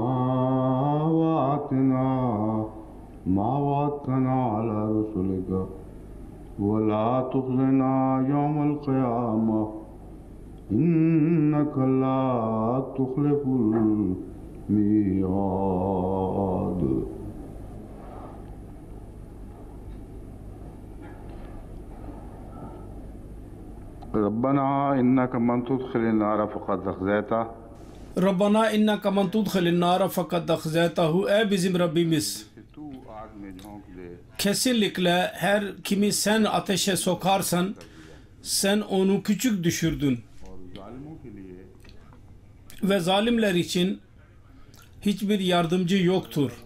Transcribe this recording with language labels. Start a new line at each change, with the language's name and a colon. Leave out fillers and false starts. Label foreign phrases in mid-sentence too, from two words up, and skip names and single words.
Arabic: وآتنا ما وعدتنا على رسلك ولا تخزنا يوم القيامة إنك لا تخلف الميعاد ربنا إنك من تدخل النار فقد أخزيته ربنا إنك من تدخل النار فقد أخزيته.
Turkish: Ey bizim Rabbimiz, kesinlikle her kimi sen ateşe sokarsan sen onu küçük düşürdün. Ve zalimler için hiçbir yardımcı yoktur.